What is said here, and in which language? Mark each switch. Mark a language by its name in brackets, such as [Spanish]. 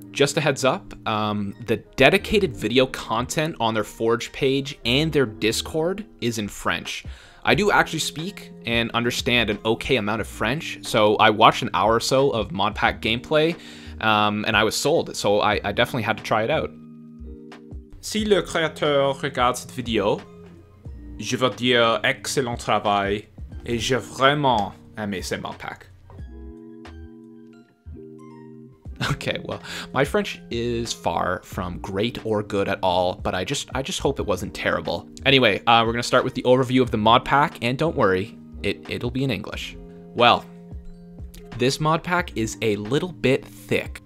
[English] Just a heads up, the dedicated video content on their Forge page and their Discord is in French. I do actually speak and understand an okay amount of French, so I watched an hour or so of Modpack gameplay, and I was sold, so I definitely had to try it out. [French] Si le créateur regarde cette vidéo, je veux dire excellent travail et j'ai vraiment aimé ce Modpack. [English] Okay, well, my French is far from great or good at all, but I just hope it wasn't terrible. Anyway, we're gonna start with the overview of the Modpack, and don't worry, it'll be in English. Well, this mod pack is a little bit thick.